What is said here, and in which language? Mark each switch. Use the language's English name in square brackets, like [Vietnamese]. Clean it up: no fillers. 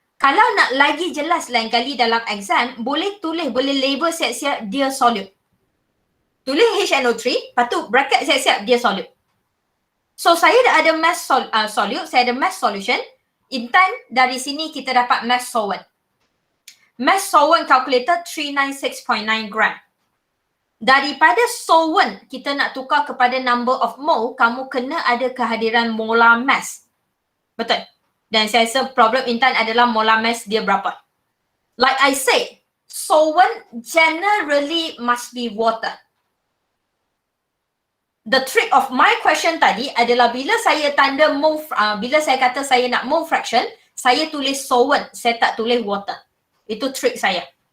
[Malay] Kalau nak lagi jelas lain kali dalam exam, boleh tulis, boleh label siap-siap dia solute. Tulis HNO3, lepas tu bracket siap-siap dia solute. So saya dah ada mass solute, saya ada mass solution. Intan dari sini kita dapat mass solvent. Mass solvent calculated 396.9 gram. Daripada solvent kita nak tukar kepada number of mole, kamu kena ada kehadiran molar mass. Betul? Dan saya rasa problem Intan adalah molar mass dia berapa. [English] Like I said, solvent generally must be water. The trick of my question [Malay] tadi adalah bila saya tanda mole, bila saya kata saya nak mole fraction, saya tulis solvent, saya tak tulis water. Itu trick saya.